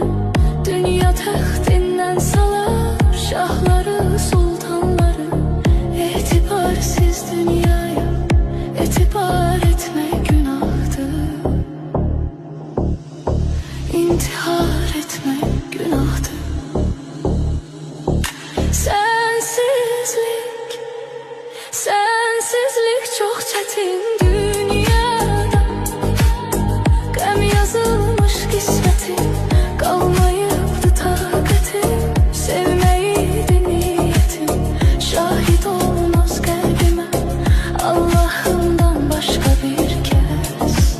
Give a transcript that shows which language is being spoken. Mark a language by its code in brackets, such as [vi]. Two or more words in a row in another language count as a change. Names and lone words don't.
[tr] Dünya taxtinden salar şahları sultanları, etibarsiz dünyaya etibar etme günahtır, intihar etme günahtır. Sensizlik çok çetin dünyada, [az] gəm yazılmış qismətim, qalmayıbdı taqətim. Sevməyiydi niyyətim, şahid olmaz qəlbimə Allahımdan başqa bir kəs.